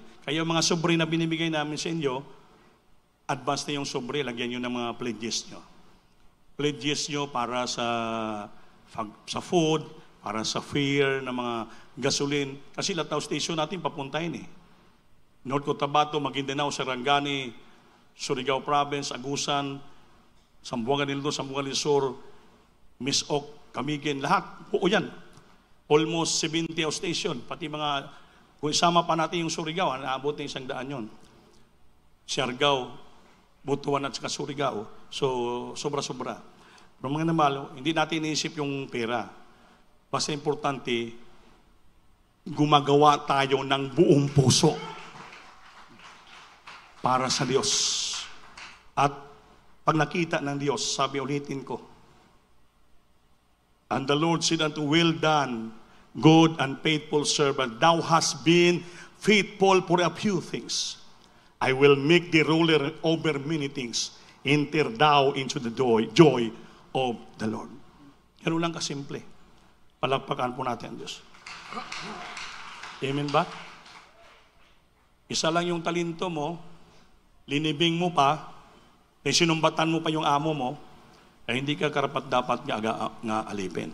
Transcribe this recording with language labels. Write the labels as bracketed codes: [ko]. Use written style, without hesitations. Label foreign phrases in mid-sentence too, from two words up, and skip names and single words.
[tl] Kaya mga sobre na binibigay namin sa inyo, advance na yung sobre, lagyan nyo ng mga pledges nyo. Pledges nyo para sa food, para sa fare, ng mga gasoline. Kasi Lataw Station natin papuntahin North Cotabato, Maguindanao, Sarangani, Surigao Province, Agusan, Zamboanga del Norte, Zamboanga del Sur, Misok, Camiguin, lahat. Buo yan. [en] Almost 70 station. [tl] Pati mga, kung isama pa natin yung Surigao, naabot na 100 yun. Siargao, Butuan at saka Surigao. So, sobra-sobra. Pero mga namalo, hindi natin iniisip yung pera. Basta importante, gumagawa tayo ng buong puso para sa Diyos. At pag nakita ng Diyos, sabi ulitin ko, [en] and the Lord said unto, well done, good and faithful servant. Thou hast been faithful for a few things. I will make thee ruler over many things. Enter thou into the joy of the Lord. [tl] Ganun lang kasimple. Palagpakan po natin ang Diyos. Amen ba? Isa lang yung talento mo, linibing mo pa, sinumbatan mo pa yung amo mo, hindi ka karapat-dapat nga alipin.